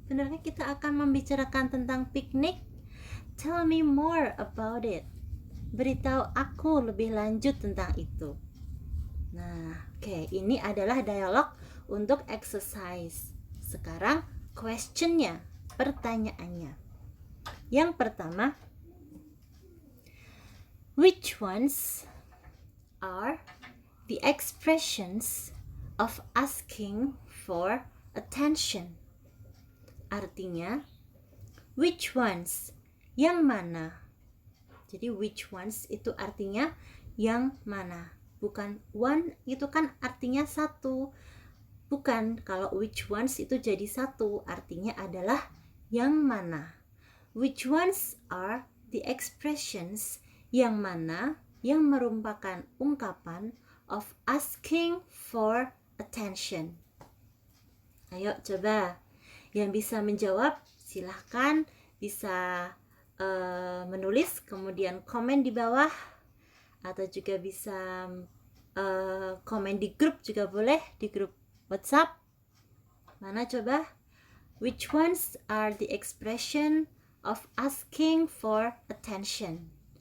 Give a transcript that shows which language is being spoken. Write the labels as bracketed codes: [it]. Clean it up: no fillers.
[id] Benarkah kita akan membicarakan tentang piknik? [en] Tell me more about it." [id] Beritahu aku lebih lanjut tentang itu. Nah, oke, ini adalah dialog untuk exercise. Sekarang questionnya, pertanyaannya. Yang pertama, [en] which ones are the expressions of asking for attention? [id] Artinya, [en] which ones, [id] yang mana? Jadi which ones itu artinya yang mana, bukan one itu kan artinya satu. Bukan, kalau which ones itu jadi satu, artinya adalah yang mana. [en] Which ones are the expressions, [id] yang mana, yang merupakan ungkapan [en] of asking for attention. [id] Ayo coba, yang bisa menjawab silahkan bisa menulis, kemudian komen di bawah, atau juga bisa komen di grup juga boleh, di grup WhatsApp. Mana coba? [en] Which ones are the expression of asking for attention?